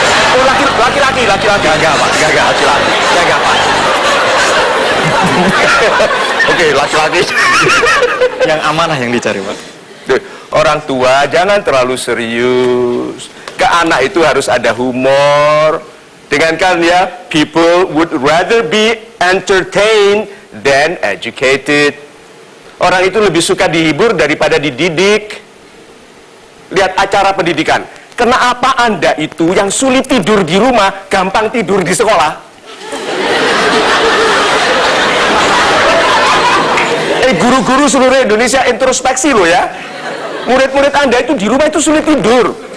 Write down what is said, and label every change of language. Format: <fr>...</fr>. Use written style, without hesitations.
<id>Oh, laki-laki. Gagah, Pak. Gagah, laki-laki. Gagah, Pak. Oke, laki-laki. Yang amanah yang dicari, Pak. Orang tua jangan terlalu serius. Ke anak itu harus ada humor. Dengan kan ya,</id> <en>people would rather be entertained than educated.</en> <id>Orang itu lebih suka dihibur daripada dididik. Lihat acara pendidikan. Kenapa Anda itu yang sulit tidur di rumah, gampang tidur di sekolah? Guru-guru seluruh Indonesia introspeksi loh ya. Murid-murid Anda itu di rumah itu sulit tidur.</id>